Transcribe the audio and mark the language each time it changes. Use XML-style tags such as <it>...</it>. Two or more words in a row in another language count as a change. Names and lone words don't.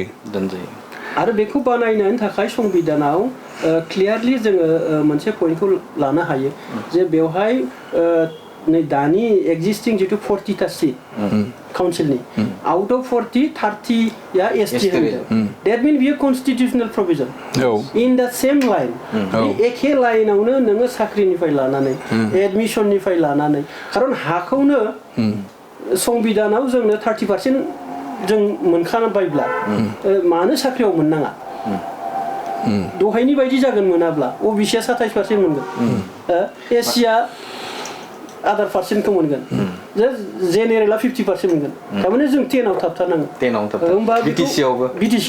<brx>आरो बेखौ बानायनो थाखाय संबिधानाव क्लियारलि जोङो मोनसे पइन्टखौ लानो हायो जे बेवहाय नै दानि एक्जिस्टिं जितु 40टा सीट काउन्सिलनि</brx> <en>out of</en> <brx>30 या एसटी होनदों</brx> <en>that mean</en> <brx>बियो</brx> <en>constitutional provision in the same line</en> <brx>एखे लाइनावनो नोङो साख्रिनिफ्राय लानानै एडमिशननिफ्राय लानानै खारन हाखौनो संबिधानाव जोंनो 30% जों मोनखाबायब्ला मानो साख्रियाव मोननाङा दहायनि बायदि जागोन मोनाब्ला ओबिसिया 27% मोनगोन एसिया आदार पार्सेन्टखौ मोनगोन जेनेरेला 50% मोनगोन थारमाने जों 10आव थाबथारनांगोन होमबा बिटिसिआवबो</brx>